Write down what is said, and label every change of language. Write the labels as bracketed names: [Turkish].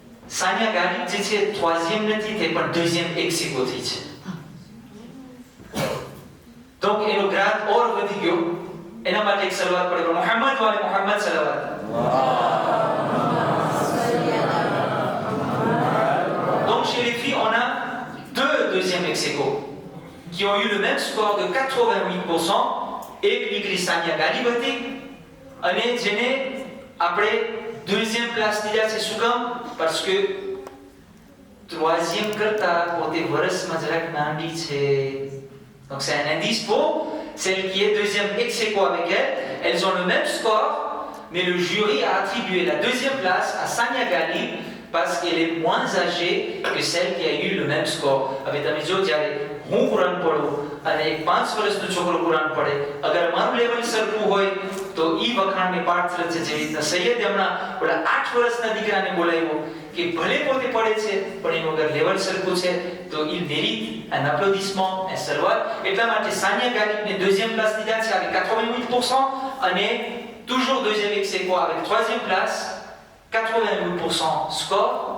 [Gujarati] સાનિયા ગાલિબ જે છે troisième નથી થઈ પણ deuxième ex-aequo થઈ છે. donc એનો ગ્રાડ ઓર વધી ગયો. એના માટે એક સલવાત પડે મોહમ્મદ વાલે Mohammad સલવાત. [French] Chez les filles, on a deux deuxièmes ex-aequo qui ont eu le même score de 88% et [Gujarati] દીકરી સાનિયા ગાલિબ હતી અને જેને આપણે deuxième place દીધા છે. શું કામ? [French] parce que troisième [Gujarati] કરતા પોતે વર્ષમાં જરાક નાની છે. [French] donc c'est un indice pour celle qui est deuxième ex-aequo avec elle. Elles ont le même score mais le jury a attribué la deuxième place à Sania Galib parce qu'elle est moins âgée que celle qui a eu le même score. [Gujarati] હવે તમે જો જ્યારે હું કુરાન પઢું અને એક 5 વર્ષનો છોકરો કુરાન પઢે અગર મારું લેવલ સરખું હોય તો ઈ વખાણને પાઠ છે. જેવી રીતના સૈયદ હમણાં ઓલા 8 વર્ષના દીકરાને બોલાવ્યો કે ભલે પોતે પઢે છે પણ એનું અગર લેવલ સરખું છે તો [French] il mérite un applaudissement, un salawat. [Gujarati] એટલા માટે સાનિયા ગાલિબને deuxième place દીધા છે avec 88% અને [French] toujours deuxième ex-aequo avec troisième place [Gujarati] 88% score.